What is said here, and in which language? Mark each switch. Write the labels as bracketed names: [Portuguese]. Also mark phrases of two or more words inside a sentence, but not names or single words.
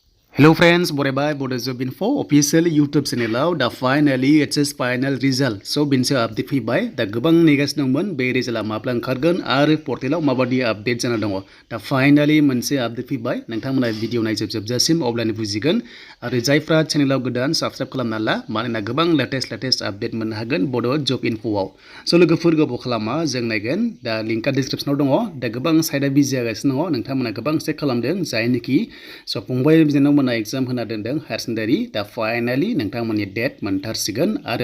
[English] Hello friends, Bodo Job Info official YouTube channel da finally HS final result. [Bodo] So binse update फैबाय दा गोबां नेगासिनो दंमोन बे रिजाल्टआ माब्ला ओंखारगोन आरो पर्टेलाव माबादि आपडेट जाना दङ दा फाइनाली मोनसे आपडेट फैबाय नोंथांमोना भिडिअ नायजोबजासिम अब्लानो बुजिगोन आरो जायफ्रा चेनेलाव गोदान साबस्क्राइब खालामना ला मानोना गोबां [English] latest update [Bodo] मोननो हागोन बड' जब इनफ'आव स' लोगोफोर गोबाव खालामा जों नायगोन दा लिंकआ डिसक्रिप्शनाव दङ दा गोबां साइडआ बिजि जागासिनो दङ नोंथांमोना गोबां चेक खालामदों जायनोखि स' फंबाय बिनानाव मोना एग्जाम होना दोनदों [English] higher secondary [Bodo] दा फाइनाली नोंथांमोननि डेट मोनथारसिगोन आरो